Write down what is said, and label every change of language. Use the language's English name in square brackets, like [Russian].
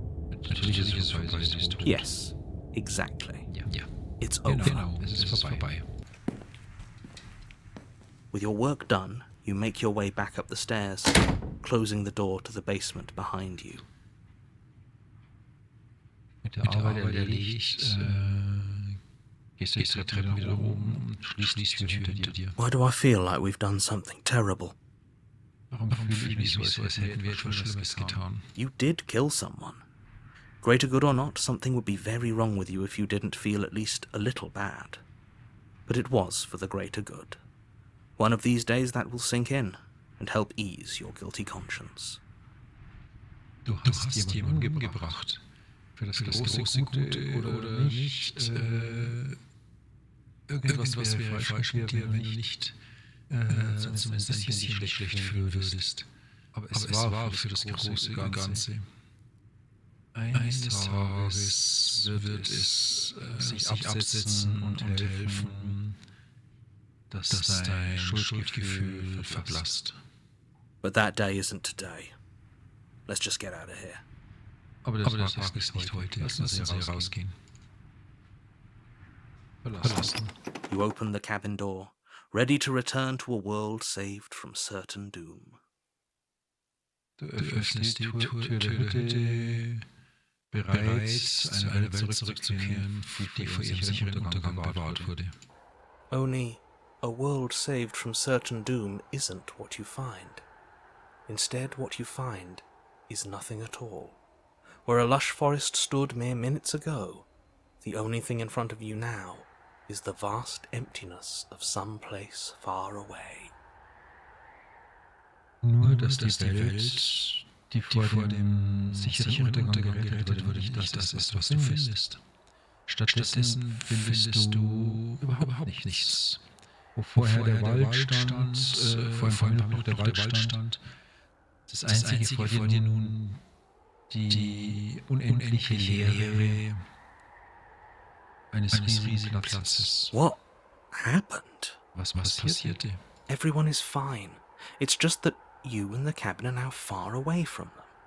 [German] Natürlich ist es tot. [English] Yes, exactly. [German] Ja. [English] It's over. [German] Genau, es ist vorbei. [English] With your work done, you make your way back up the stairs, closing the door to the basement behind you. [German] Mit der Arbeit erledigt, gehst du die Treppe wieder oben und schließt die Tür hinter dir. [English] Why do I feel like we've done something terrible? [German] Warum fühle ich mich so, als hätten wir etwas Schlimmes getan? [English] You did kill someone. Greater good or not, something would be very wrong with you if you didn't feel at least a little bad. But it was for the greater good. One of these days that will sink in and help ease your guilty conscience. [German] Du hast jemanden umgebracht. Für das große Gute oder nicht. Irgendwas, was wäre falsch mit dir, wenn du nicht zumindest ein bisschen schlecht fühlen würdest. Aber es war für das große Ganze. Eines Tages wird es sich absetzen und helfen, dass dein Schuldgefühl verblasst. [English] But that day isn't today. Let's just get out of here. [German] Aber das Tag ist nicht heute. Lass uns hier rausgehen. Verlassen. [English] You open the cabin door, ready to return to a world saved from certain doom. [German] Du öffnest die Tür der Hütte, bereit, eine Welt zurückzukehren, die vor ihrem sicheren Untergang bewahrt wurde. [English] Only a world saved from certain doom isn't what you find. Instead, what you find is nothing at all. Where a lush forest stood mere minutes ago, the only thing in front of you now is the vast emptiness of some place far away. [German] Nur, dass die Welt, die vor dem sicheren Untergang gerettet wurde, nicht das ist, was du findest. Stattdessen findest du überhaupt nichts. Wo vorher der Wald stand, vorhin noch der Wald stand, das Einzige vor dir nun die unendliche Leere eines riesigen Platzes. [English] What happened? [German] Was passierte? [English] Everyone is fine. It's just that you and the cabin are now far away from them.